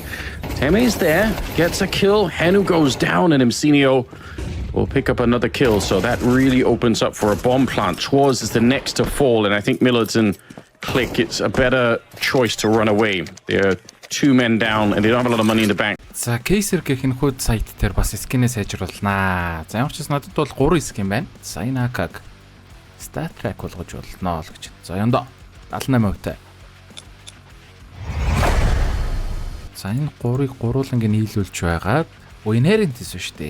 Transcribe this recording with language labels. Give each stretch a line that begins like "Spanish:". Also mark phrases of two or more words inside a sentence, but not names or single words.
English: Teme's there, gets a kill. Henu goes down, and ENCE will pick up another kill. So that really opens up for a bomb plant. Schwarz is the next to fall, and I think Millets and Click, it's a better choice to run away. They're 2 men down, and they don't have a lot of money in the bank.
Mongolian: За кейсер гэх энэ хүүд сайт дээр бас скинээ сайжруулнаа. За ямар ч гэсэн надад бол 3 скин байна. За энэ акаг
English: stat track
Mongolian: болгож болно л гэж. За яндаа 78%. За энэ 3-ыг гурууланг нь хийлүүлж байгаад inheritance шүү дээ.